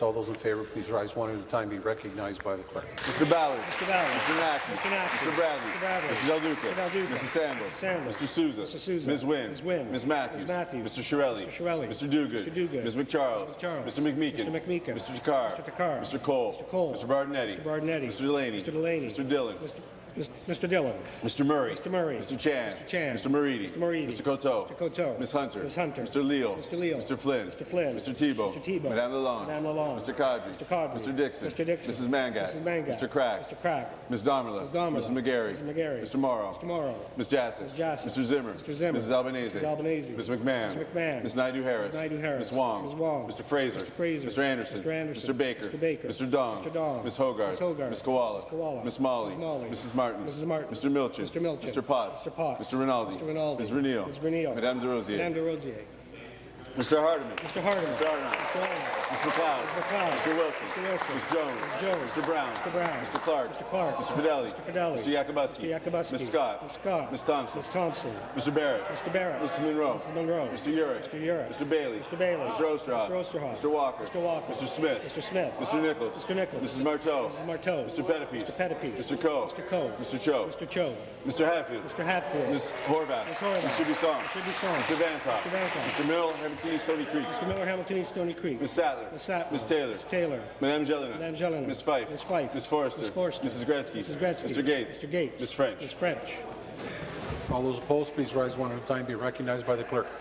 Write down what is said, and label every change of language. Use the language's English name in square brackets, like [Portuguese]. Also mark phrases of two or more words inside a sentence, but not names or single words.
[English] All those in favour, please rise one at a time. Be recognized by the clerk. Mr. Ballard. Mr. Ballard. Mr. Knackman. Mr. Knackman. Mr. Bradley. Mr. Bradley. Mr. Del Duca. Mr. Del Duca. Mrs. Sandals. Mr. Sandals. Mr. Souza. Mr. Souza. Ms. Wynne. Ms. Wynne. Ms. Matthews. Ms. Matthews. Mr. Shirelli. Mr. Shirelli. Mr. Duguid. Mr. Duguid. Ms. McCharles. Mr. Charles. Mr. McMeekin. Mr. McMeekin. Mr. Takar. Mr. Takar. Mr. Cole. Mr. Cole. Mr. Bardinetti. Mr. Bardinetti. Mr. Delaney. Mr. Delaney. Mr. Dillon. Mr. Dillon. Mr. Murray. Mr. Murray. Mr. Chan. Mr. Chan. Mr. Moridi. Mr. Moridi. Mr. Coteau. Mr. Coteau. Ms. Hunter. Ms. Hunter. Mr. Leal. Mr. Leal. Mr. Flynn. Mr. Flynn. Mr. Tebow. Mr. Tebow. Madame Lalonde. Madame Lalonde. Mr. Kadri. Mr. Kadri. Mr. Dixon. Mr. Dixon. Mrs. Mangat. Mrs. Mangat. Mr. Crack. Mr. Crack. Ms. Damerla. Ms. Damerla. Mrs. McGarry. Mrs. McGarry. Mr. Morrow. Mr. Morrow. Ms. Jassy. Ms. Jassy. Mr. Zimmer. Mr. Zimmer. Mrs. Albanese. Mrs. Albanese. Ms. McMahon. Ms. McMahon. Ms. Naidu-Harris. Ms. Naidu-Harris. Ms. Wong. Ms. Wong. Mr. Fraser. Mr. Fraser. Mr. Anderson. Mr. Anderson. Mr. Baker. Mr. Baker. Mr. Dong. Mr. Dong. Ms. Hogarth. Ms. Hogarth. Ms. Koala. Ms. Koala. Ms. Molly. Ms. Molly. Mrs. Martin. Mrs. Martin. Mr. Milchin. Mr. Milchin. Mr. Potts. Mr. Potts. Mr. Rinaldi. Mr. Rinaldi. Ms. Vernile. Ms. Vernile. Madame Des Rosiers. Madame Des Rosiers. Mr. Hardeman. Mr. Hardeman. Mr. Arnott. Mr. Arnott. Ms. McLeod. Ms. McLeod. Mr. Wilson. Mr. Wilson. Ms. Jones. Ms. Jones. Mr. Brown. Mr. Brown. Mr. Clark. Mr. Clark. Mr. Fidelli. Mr. Fidelli. Mr. Yakubuski. Mr. Yakubuski. Ms. Scott. Ms. Scott. Ms. Thompson. Ms. Thompson. Mr. Barrett. Mr. Barrett. Mrs. Monroe. Mrs. Monroe. Mr. Urick. Mr. Urick. Mr. Bailey. Mr. Bailey. Mr. Osterhoff. Mr. Osterhoff. Mr. Walker. Mr. Walker. Mr. Smith. Mr. Smith. Mr. Nichols. Mr. Nichols. Mrs. Marteau. Mrs. Marteau. Mr. Pettipies. Mr. Pettipies. Mr. Coe. Mr. Coe. Mr. Cho. Mr. Cho. Mr. Hatfield. Mr. Hatfield. Ms. Horvath. Ms. Horvath. Mr. Bisson. Mr. Bisson. Mr. Vankov. Mr. Vankov. Mr. Miller, Hamilton East Stony Creek. Mr. Miller, Hamilton East Stony Creek. Ms. Sadler. Ms. Sadler. Ms. Taylor. Ms. Taylor. Madame Jelena. Madame Jelena. Ms. Fife. Ms. Fife. Ms. Forster. Ms. Forster. Mrs. Gretzky. Mrs. Gretzky. Mr. Gates. Mr. Gates. Ms. French. Ms. French. All those opposed, please rise one at a time. Be recognized by the clerk.